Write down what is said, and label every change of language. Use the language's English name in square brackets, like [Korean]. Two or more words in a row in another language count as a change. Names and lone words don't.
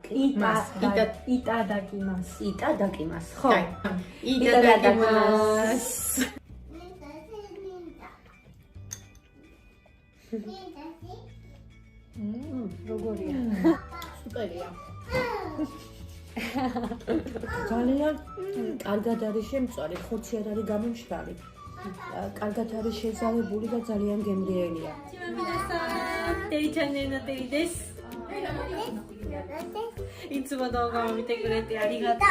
[Japanese] itadakimasu. Itadakimasu. [Georgian] ხო. [Japanese] Itadakimasu. [Georgian] როგორია? სუპერია. ძალიან კარგად არის შემწვარი, ხორცი არ არის გამომშრალი. კარგად არის შეზავებული და ძალიან გემრიელია. [Japanese] Teri channel のテリです。いつも動画を見てくれてありがとう。